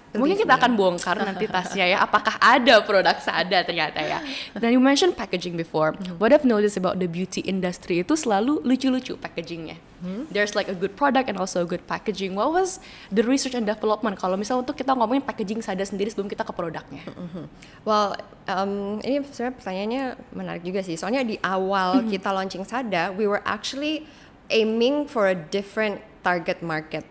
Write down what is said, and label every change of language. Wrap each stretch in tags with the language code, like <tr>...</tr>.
<id>mungkin kita akan bongkar nanti tasnya ya apakah ada produk Sada ternyata ya.</id> <en>Dan you mentioned packaging before. What I've noticed about the beauty industry</en> <id>itu selalu lucu-lucu packagingnya.</id> <en>There's like a good product and also a good packaging. What was the research and development</en> <id>kalau misal untuk kita ngomongin packaging Sada sendiri sebelum kita ke produknya? Well, ini sebenarnya pertanyaannya menarik juga sih. Soalnya di awal kita launching Sada,</id> <en>we were actually aiming for a different target market.</en>